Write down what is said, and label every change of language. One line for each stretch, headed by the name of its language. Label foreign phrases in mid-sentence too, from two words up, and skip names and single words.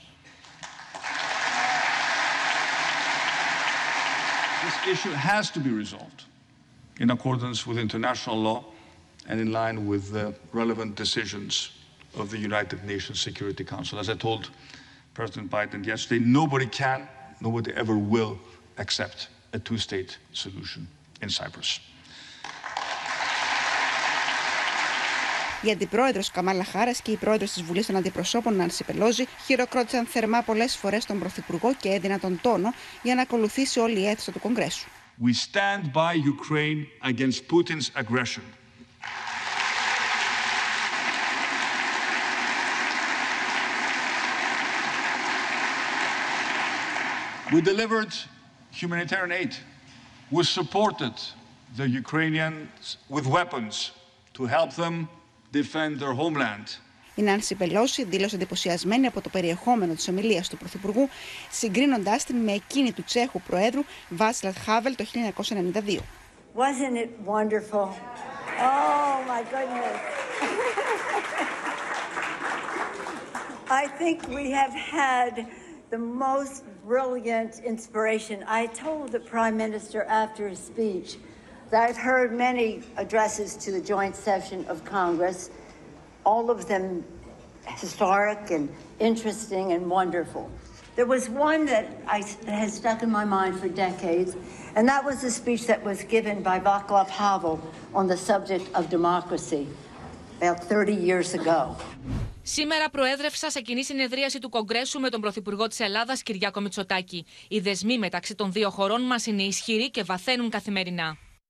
English: This issue has to be resolved in accordance with international law and in line with the relevant decisions of the United Nations Security Council. As I told President Biden yesterday, nobody ever will accept a two-state solution in Cyprus.
Greek: Η αντιπρόεδρος Καμάλα Χάρας και η πρόεδρος της Βουλής των Αντιπροσώπων Νάνση Πελόζη χειροκρότησαν θερμά πολλές φορές τον Πρωθυπουργό και έδιναν τον τόνο για να ακολουθήσει όλη η αίθουσα του Κογκρέσου.
English: We stand by Ukraine against Putin's aggression. We delivered humanitarian aid. We supported the Ukrainians with weapons to help them defend their homeland.
Greek: Η Νάνση Πελόση δήλωσε εντυπωσιασμένη από το περιεχόμενο της ομιλίας του Πρωθυπουργού, συγκρίνοντάς την με εκείνη του Τσέχου Προέδρου Βάτσλαβ Χάβελ το 1992.
English: Wasn't it wonderful? Oh my goodness. I think we have had the most brilliant inspiration. I told the Prime Minister after his speech that I've heard many addresses to the joint session of Congress, all of them historic and interesting and wonderful. There was one that has stuck in my mind for decades, and that was the speech that was given by Václav Havel on the subject of democracy about 30 years ago.
Greek: Σήμερα προέδρευσα σε κοινή συνεδρίαση του Κογκρέσου με τον Πρωθυπουργό της Ελλάδας, Κυριάκο Μητσοτάκη. Οι δεσμοί μεταξύ των δύο χωρών μας είναι ισχυροί και βαθαίνουν καθημερινά.